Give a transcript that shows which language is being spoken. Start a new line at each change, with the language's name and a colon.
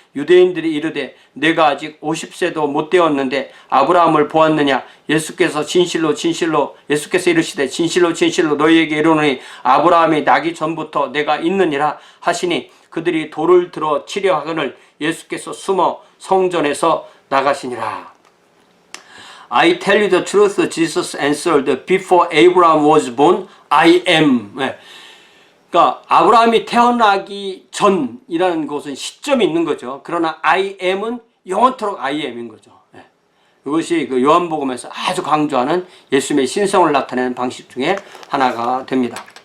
Korean: 유대인들이 이르되 내가 아직 50세도 못 되었는데 아브라함을 보았느냐. 예수께서 이르시되 진실로 너희에게 이르노니 아브라함이 나기 전부터 내가 있느니라 하시니 그들이 돌을 들어 치려 하거늘 예수께서 숨어 성전에서 나가시니라.
English: I tell you the truth, Jesus answered, before Abraham was born, I am.
Korean: 그러니까 아브라함이 태어나기 전이라는 것은 시점이 있는 거죠. 그러나
English: I am
Korean: 은 영원토록 I am인 거죠. 이것이 그 요한복음에서 아주 강조하는 예수님의 신성을 나타내는 방식 중에 하나가 됩니다.